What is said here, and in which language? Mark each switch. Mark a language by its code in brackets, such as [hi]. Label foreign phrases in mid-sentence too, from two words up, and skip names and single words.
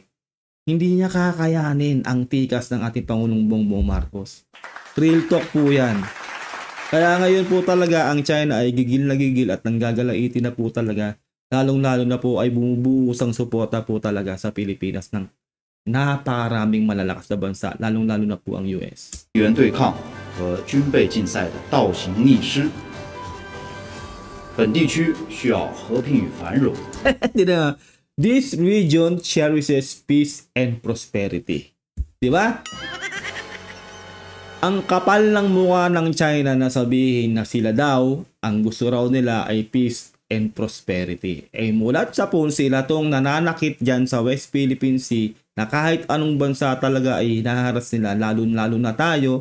[tl] Hindi niya kakayanin ang tikas ng ating Pangulong Bongbong Marcos. [en] Real talk [tl] po yan. Kaya ngayon po talaga ang China ay gigil na gigil at nanggagalaiti na po talaga. Lalong-lalo na po ay bumubuhos ang suporta po talaga sa Pilipinas ng napakaraming malalakas na bansa, lalong-lalo na po ang US. [zh] 地缘对抗和军备竞赛的倒行逆施。本地区需要和平与繁荣。 [en] This region cherishes peace and prosperity. [tl] Di ba? Ang kapal ng mukha ng China na sabihin na sila daw, ang gusto raw nila ay [en] peace and prosperity. [tl] Eh mulat sa po sila tong nananakit dyan sa West Philippine Sea na kahit anong bansa talaga ay hinaharas nila, lalo na tayo.